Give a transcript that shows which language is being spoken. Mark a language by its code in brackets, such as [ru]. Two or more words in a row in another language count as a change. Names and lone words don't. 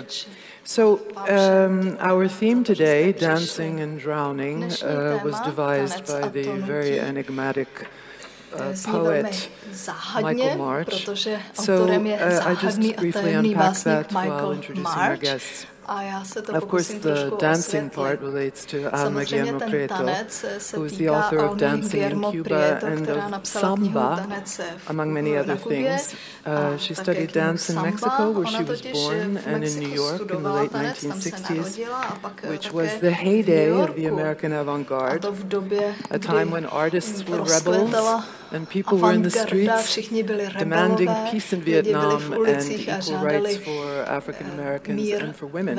[en] So our theme today, Dancing and Drowning, was devised by the very enigmatic poet Michael March. So I just briefly unpack that while introducing our guests. [cs] A já se to [en] Of course, [cs] pokusím [en] the [cs] trošku [en] dancing part [cs] osvětlit. [en] relates to Alma Guillermoprieto, who is the author of Dancing in Cuba and of Samba, among many other things. She studied dance in Mexico, where she was born, and in New York in the late 1960s, which was the heyday of the American avant-garde, a time when artists were rebels and people were in the streets demanding peace in Vietnam and equal rights for African Americans and for women.